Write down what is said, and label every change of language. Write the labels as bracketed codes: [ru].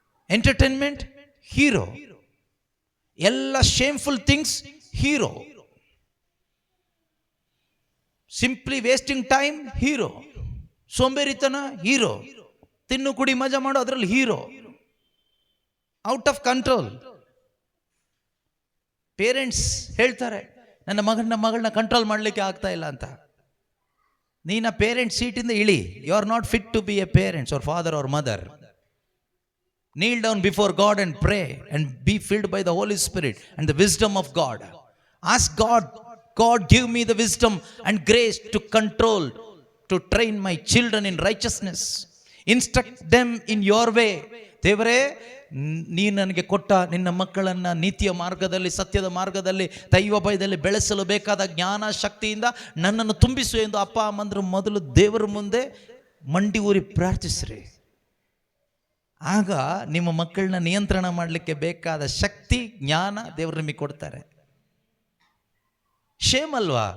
[en] entertainment hero, ಎಲ್ಲ shameful things hero, simply wasting time hero, ಸೋಂಬೇರಿತನ hero, [kn] ತಿನ್ನು ಕುಡಿ ಮಜಾ ಮಾಡೋ ಅದರಲ್ಲಿ [en] Hero, out of control. [kn] Parents ಹೇಳ್ತಾರೆ, ನನ್ನ ಮಗಳನ್ನ ಕಂಟ್ರೋಲ್ ಮಾಡಲಿಕ್ಕೆ ಆಗ್ತಾ ಇಲ್ಲ ಅಂತ. ನೀನು ಆ ಪೇರೆಂಟ್ ಸೀಟಿಂದ ಇಳಿ. [en] You are not fit to be a parents or father or mother. Kneel down before God and pray and be filled by the Holy Spirit and the wisdom of God. Ask God, God give me the wisdom and grace to control, to train my children in righteousness. Instruct them in your way. [kn] ದೇವರೇ, ನೀನು ನನಗೆ ಕೊಟ್ಟ ನಿನ್ನ ಮಕ್ಕಳನ್ನು ನೀತಿಯ ಮಾರ್ಗದಲ್ಲಿ, ಸತ್ಯದ ಮಾರ್ಗದಲ್ಲಿ, ದೈವ ಭಯದಲ್ಲಿ ಬೆಳೆಸಲು ಬೇಕಾದ ಜ್ಞಾನ ಶಕ್ತಿಯಿಂದ ನನ್ನನ್ನು ತುಂಬಿಸು ಎಂದು ಅಪ್ಪ ಅಮ್ಮಂದರು ಮೊದಲು ದೇವರ ಮುಂದೆ ಮಂಡಿ ಊರಿ ಪ್ರಾರ್ಥಿಸ್ರಿ. ಆಗ ನಿಮ್ಮ ಮಕ್ಕಳನ್ನ ನಿಯಂತ್ರಣ ಮಾಡಲಿಕ್ಕೆ ಬೇಕಾದ ಶಕ್ತಿ, ಜ್ಞಾನ ದೇವರು ನಿಮಗೆ ಕೊಡ್ತಾರೆ. ಶೇಮ್ ಅಲ್ವಾ?